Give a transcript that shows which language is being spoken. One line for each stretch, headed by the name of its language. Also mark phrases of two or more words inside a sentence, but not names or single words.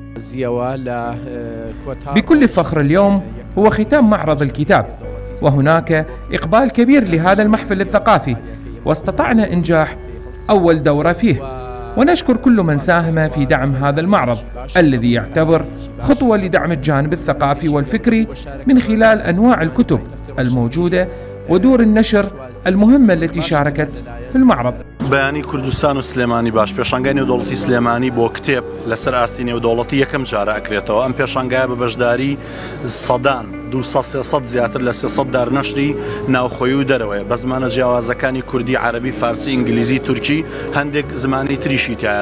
Arabic: بكل فخر اليوم هو ختام معرض الكتاب، وهناك إقبال كبير لهذا المحفل الثقافي، واستطعنا إنجاح أول دورة فيه، ونشكر كل من ساهم في دعم هذا المعرض الذي يعتبر خطوة لدعم الجانب الثقافي والفكري من خلال أنواع الكتب الموجودة ودور النشر المهمة التي شاركت في المعرض.
Central Kurdish: بەیانی کوردستان و سلێمانی باش پێشانگای نێودەوڵەتی سلێمانی بۆ کتێب لەسەر ئاستی نێودەوڵەتی یەکەم جارە ئەکرێتەوە. ئەم پێشانگایە بە بەشداری سەدان 200 زیاتر لە 300 دارنەشری ناوخۆیی و دەرەوەیە بە زمانە جیاوازەکانی کوردی، عەرەبی، فارسی، ئینگلیزی، تورکی، هەندێک زمانی تریشی تایە.